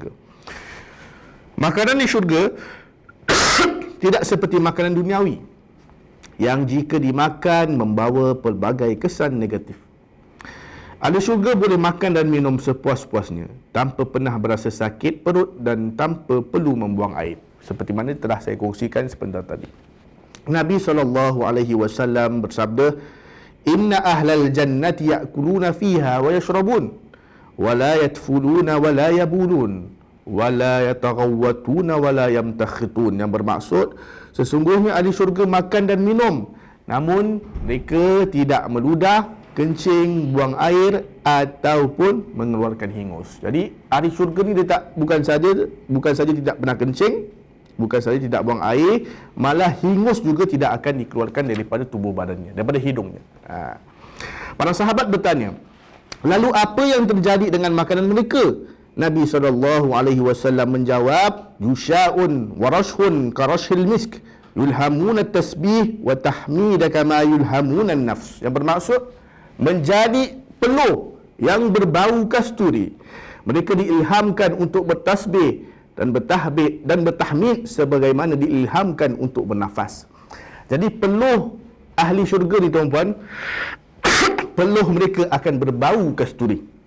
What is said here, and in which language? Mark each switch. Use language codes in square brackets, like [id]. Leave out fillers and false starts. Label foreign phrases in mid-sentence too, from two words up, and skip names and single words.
[ms] Makanan di syurga tidak seperti makanan duniawi yang jika dimakan membawa pelbagai kesan negatif. Ahli syurga boleh makan dan minum sepuas-puasnya tanpa pernah berasa sakit perut dan tanpa perlu membuang air, seperti mana telah saya kongsikan sebentar tadi. Nabi SAW bersabda, [ar] "إن أهل الجنة يأكلون فيها ويشربون ولا يتفلون ولا يبولون ولا يتغوطون ولا يمتخطون." [ms] Yang bermaksud, sesungguhnya ahli syurga makan dan minum, namun mereka tidak meludah, kencing, buang air ataupun mengeluarkan hingus. Jadi ahli syurga ni dia bukan saja tidak pernah kencing, bukan saja tidak buang air, malah hingus juga tidak akan dikeluarkan daripada tubuh badannya, daripada hidungnya. Para sahabat bertanya, lalu apa yang terjadi dengan makanan mereka? Nabi SAW menjawab, [ar] جشاء ورشح كرشح المسك يلهمون التسبيح والتحميد كما يلهمون النفس. [ms] Yang bermaksud, menjadi peluh yang berbau kasturi. Mereka diilhamkan untuk bertasbih dan bertahmid sebagaimana diilhamkan untuk bernafas. Jadi peluh ahli syurga ni tuan-puan, peluh mereka akan berbau kasturi.